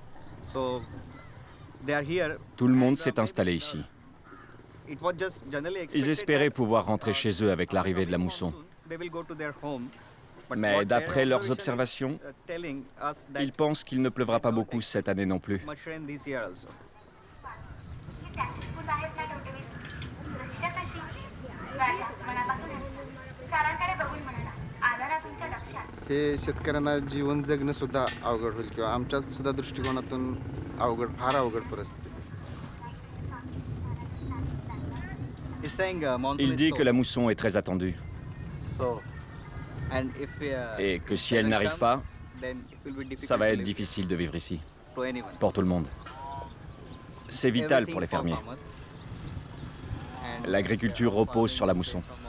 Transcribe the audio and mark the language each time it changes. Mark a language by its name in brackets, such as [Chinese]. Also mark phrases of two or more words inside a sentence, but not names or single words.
[French] Tout le monde s'est installé ici. Ils espéraient pouvoir rentrer chez eux avec l'arrivée de la mousson. Mais d'après leurs observations, ils pensent qu'il ne pleuvra pas beaucoup cette année non plus. [Marathi] हे शेतकऱ्यांना जीवन जगणं सुद्धा अवघड होईल किंवा आमच्या सुद्धा दृष्टिकोनातून फार अवघड परिस्थिती. [French] Il dit que la mousson est très attendue et que si elle n'arrive pas, ça va être difficile de vivre ici, pour tout le monde. C'est vital pour les fermiers. L'agriculture repose sur la mousson.